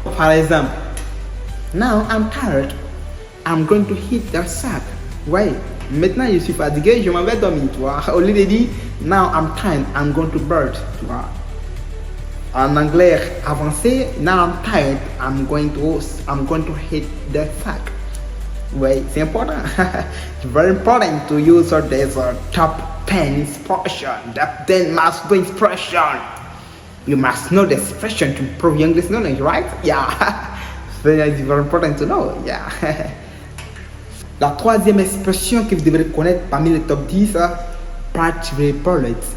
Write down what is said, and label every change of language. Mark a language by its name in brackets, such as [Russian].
[French] Par exemple, [English] now I'm tired, I'm going to hit the sack. [French] Ouais, maintenant je suis fatigué, je m'en vais dormir, tu vois. Au lieu de dire [English] now I'm tired, I'm going to bed, [French] tu vois. En anglais avancé, [English] now I'm tired, I'm going to hit the sack. [French] Ouais, c'est important. [English] It's very important to use this top 10 expression, that 10 must do expression. You must know the expression to improve your English knowledge, right? Yeah. So it's very important to know. Yeah. [French] La troisième expression que vous devrez connaître parmi les top 10, [English] bite the bullet.